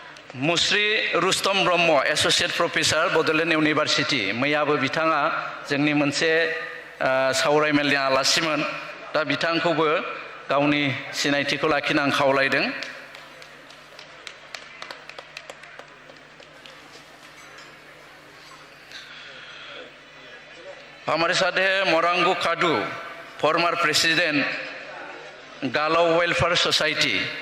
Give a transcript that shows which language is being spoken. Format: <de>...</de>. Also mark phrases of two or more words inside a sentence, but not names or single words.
<brx>मुस्रि रुस्तम ब्रह्म</brx> <en>associate professor</en> <brx>बड'लेण्ड इउनिभारसिटि मैयाबो बिथाङा जोंनि मोनसे सावरायमेलनि आलासिमोन दा बिथांखौबो गावनि सिनायथिखौ लाखिनो आं खावलायदों</brx> <hi>हमारे साथ है मोरांगू कादू</hi> <en>former president</en> <hi>गालाव वेलफेयर सोसाइटी</hi>